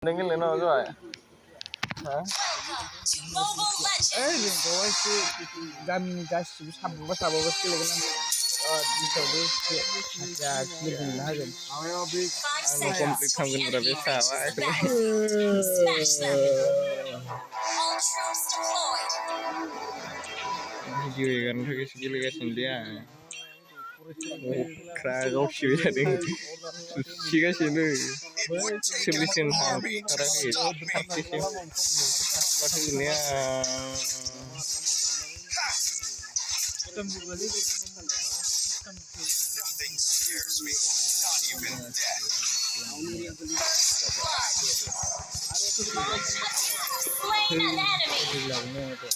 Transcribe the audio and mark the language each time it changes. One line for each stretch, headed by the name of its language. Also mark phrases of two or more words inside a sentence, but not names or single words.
Indonesian: Dengerin apa coba? Hah?
Bodo: जोंथ' एसे गामिनि गासिबो साब्रबा साबाबासो गेलेगोन आं बिसावबो एसे लोगो मोननो हागोन Anu komplit खालामगोन ब्रा बे साबा भिडिअ एगारनो थाखायसो गेलेगासिनो दे आं अख्रा गावसिबाय थादों सुसिगासिनो सोलिसिन हाथाराखै थाबथेसिम थांबाथाय गैलाया
English: Nothing scares me, not even death. Slain an enemy.